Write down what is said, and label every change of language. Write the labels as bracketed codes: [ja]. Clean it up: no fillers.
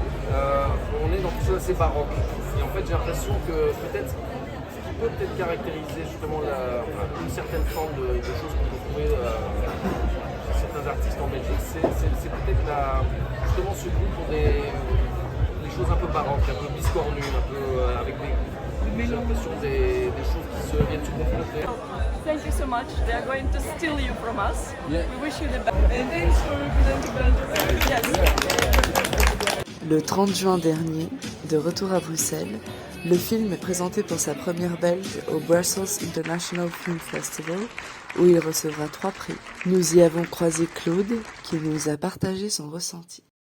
[fr] On est dans quelque chose d'assez baroque. Et en fait, j'ai l'impression que peut-être ce qui peut caractériser justement une certaine forme de choses qu'on peut trouver chez certains artistes en Belgique, c'est peut-être justement ce goût pour des choses un peu baroques, un peu biscornues, un peu avec j'ai l'impression des choses qui viennent se confronter. [en] Thank you so much. They are going to steal you from us. Yeah. We wish you the best. And thanks for presenting Belgium. Yes. [fr] Le 30 juin dernier, de retour à Bruxelles, le film est présenté pour sa première belge au Brussels International Film Festival, où il recevra 3 prix. Nous y avons croisé Claude, qui nous a partagé son ressenti.